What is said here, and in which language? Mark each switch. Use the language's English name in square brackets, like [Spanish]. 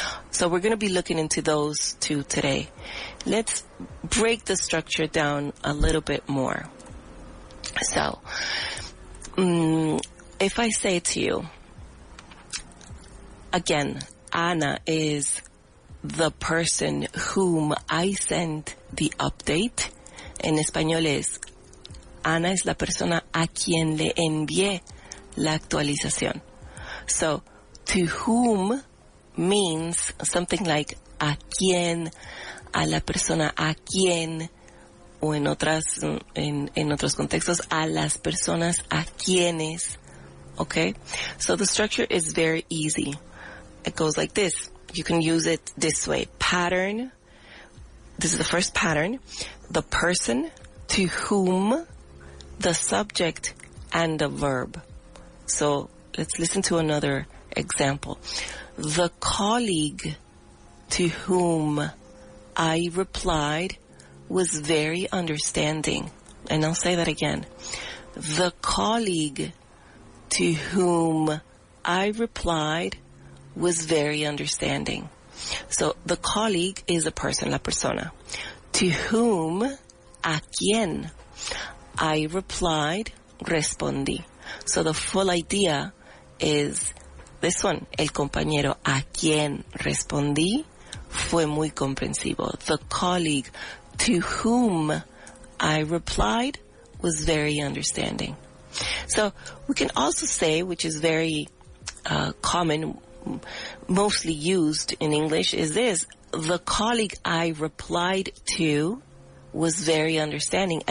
[English] So we're going to be looking into those two today. Let's break the structure down a little bit more. So, if I say to you, again, Ana is the person whom I sent the update. [Spanish] En español es, Ana es la persona a quien le envié la actualización. [English] So, to whom means something like [Spanish] a quien, a la persona a quien, o en otros contextos, a las personas a quienes. [English] Okay? So the structure is very easy. It goes like this. You can use it this way. Pattern. This is the first pattern. The person to whom, the subject, and the verb. So let's listen to another example. The colleague to whom I replied was very understanding. And I'll say that again. The colleague to whom I replied was very understanding. So the colleague is a person, la persona. To whom, a quien, I replied, respondí. So the full idea is this one. [Spanish] El compañero a quien respondí fue muy comprensivo. [English] The colleague to whom I replied was very understanding. So we can also say, which is very common, mostly used in English, is this. The colleague I replied to was very understanding.